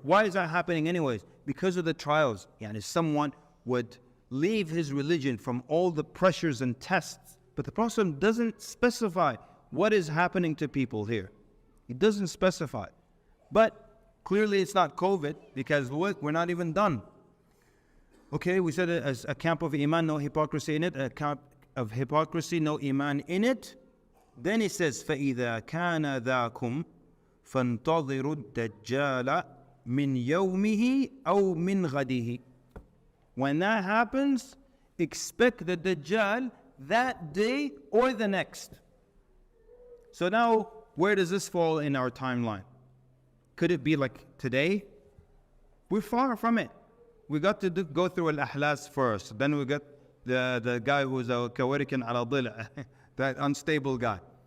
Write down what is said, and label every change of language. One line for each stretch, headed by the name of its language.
English: Why is that happening anyways? Because of the trials. Yani someone would leave his religion from all the pressures and tests, but the Prophet doesn't specify what is happening to people here. He doesn't specify. But clearly it's not COVID, because we're not even done. Okay, we said it as a camp of iman, no hypocrisy in it. A camp of hypocrisy, no iman in it. Then he says,
Arabic: فَإِذَا كَانَ ذَاكُمْ فَانْتَظِرُوا الدَّجَّالَ مِنْ يَوْمِهِ أَوْ مِنْ غَدِهِ.
English: When that happens, expect the Dajjal that day or the next. So now, where does this fall in our timeline? Could it be like today? We're far from it. We got to go through al-ahlas first. Then we got the guy who's a kawarikan ala dila, that unstable guy.